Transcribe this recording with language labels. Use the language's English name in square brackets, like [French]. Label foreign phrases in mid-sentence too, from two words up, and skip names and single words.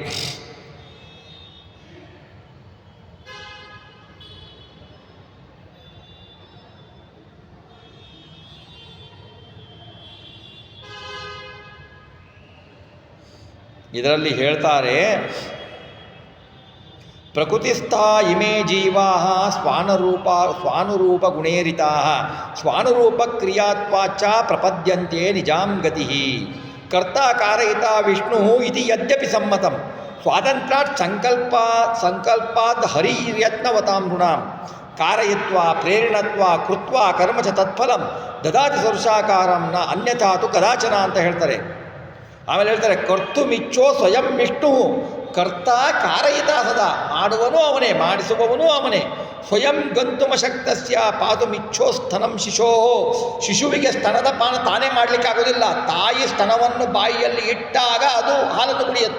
[Kannada] ಇದರಲ್ಲಿ ಹೇಳ್ತಾರೆ, [Sanskrit] ಪ್ರಕೃತಿಸ್ಥ ಇಮೇ ಜೀವಾ ಸ್ವಾನುರೂಪ ಗುಣೇರಿತಾ ಸ್ವಾನುರೂಪ ಕ್ರಿಯಾತ್ವಾಚ ಪ್ರಪದ್ಯಂತೆ ನಿಜಾಂ ಗತಿ. ಕರ್ತ ಕಾರಯಿತ ವಿಷ್ಣು ಇತಿ ಯದ್ಯಪಿ ಸಮ್ಮತಂ ಸ್ವಾತಂತ್ರ್ಯಾತ್ ಸಂಕಲ್ಪಾದ್ ಹರಿಯತ್ನವತಾಂ ನೃಣಾಂ ಕಾರಯಿತ್ವಾ ಪ್ರೇರಣತ್ವಾ ಕೃತ್ವಾ ಕರ್ಮ ಚ ತತ್ಫಲಂ ದದಾತಿ ಸರ್ವಸಾಕಾರಂ ನ ಅನ್ಯಥಾ ತು ಕದಾಚನ [Kannada] ಅಂತ ಹೇಳ್ತಾರೆ. ಆಮೇಲೆ ಹೇಳ್ತಾರೆ, [Sanskrit] ಕರ್ತುಮಿಚ್ಛೋ ಸ್ವಯಂ ವಿಷ್ಣು ಕರ್ತ ಕಾರಯಿತ ಸದಾ, [Kannada] ಮಾಡುವನು ಅವನೇ, ಮಾಡಿಸುವವನು ಅವನೇ. [Sanskrit] ಸ್ವಯಂ ಗಂತುಮಶಕ್ತಸ್ಯ ಪಾತುಮಿಚ್ಛೋ ಸ್ತನಂ ಶಿಶೋ, [Kannada] ಶಿಶುವಿಗೆ ಸ್ತನದ ಪಾನ ತಾನೇ ಮಾಡಲಿಕ್ಕಾಗೋದಿಲ್ಲ, ತಾಯಿ ಸ್ತನವನ್ನು ಬಾಯಿಯಲ್ಲಿ ಇಟ್ಟಾಗ ಅದು ಹಾಲನ್ನು ಕುಡಿಯುತ್ತೆ.